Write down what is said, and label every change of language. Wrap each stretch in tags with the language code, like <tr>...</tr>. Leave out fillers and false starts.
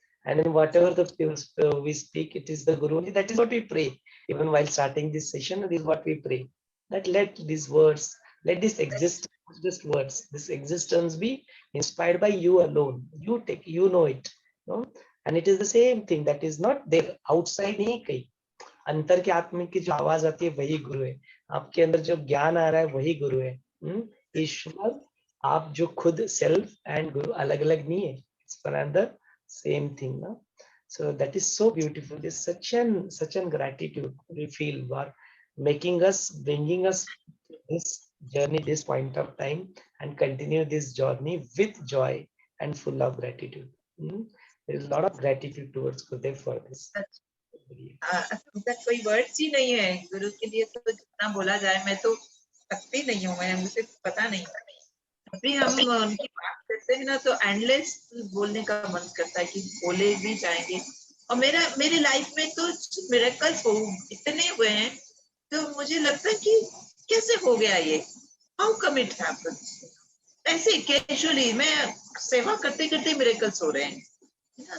<en>And in whatever we speak, it is the Guru. That is what we pray. Even while starting this session, this is what we pray. That let these words, let this exist, just words, this existence be inspired by you alone. You take, you know it. No? And it is the same thing that is not there outside.</en> <hi>नहीं कहीं अंतर के आत्मा की जो आवाज आती है वही गुरु है, आपके अंदर जो ज्ञान आ रहा है वही गुरु है। ईश्वर, आप जो खुद सेल्फ एंड गुरु अलग अलग नहीं है,</hi> <en>It's another same thing ना। So that is so beautiful. This such an gratitude we feel for making us, bringing us to this journey, this point of time, and continue this journey with joy and full of gratitude. There is a lot of gratitude towards Gurudev for this.</en> <hi>कोई words ही नहीं है गुरु के लिए, तो जितना बोला जाए, मैं तो सकती नहीं हूँ, मैं, मुझे पता नहीं। अभी हम उनकी बात करते हैं ना तो एंडलेस बोलने का मन करता है कि बोले भी जाएंगे। और मेरी लाइफ में तो मिरेकल्स इतने हुए हैं, तो मुझे लगता है कि कैसे हो गया ये,</hi> <en>how come it happens,</en> <hi>ऐसे कैजुअली मैं सेवा करते करते मिरेकल्स हो रहे हैं।</hi>